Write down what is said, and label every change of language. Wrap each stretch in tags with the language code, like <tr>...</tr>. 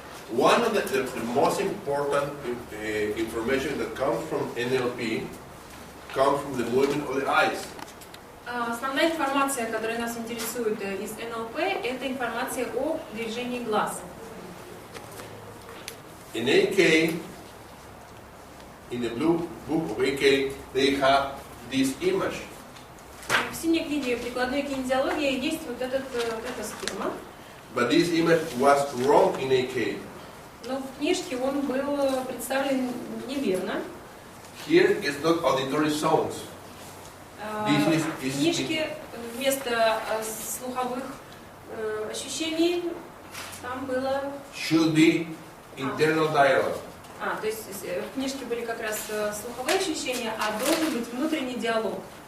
<en>One of the most important information that comes from NLP comes from the movement of the eyes.</en> <ru>Основная информация, которая нас интересует из НЛП, это информация о движении глаз.</ru> <en>In AK, in the blue book of AK, they have this image.</en> <ru>В синей книге прикладной кинезиологии есть вот эта схема.</ru> <en>But this image was wrong in AK.</en> <ru>Но в книжке он был представлен неверно.</ru> <en>Here is not auditory sounds.</en> <ru>В книжке вместо слуховых ощущений там было...</ru> <en>Should be internal dialogue.</en> <ru>То есть в книжке были как раз слуховые ощущения, а должен быть внутренний диалог.</ru>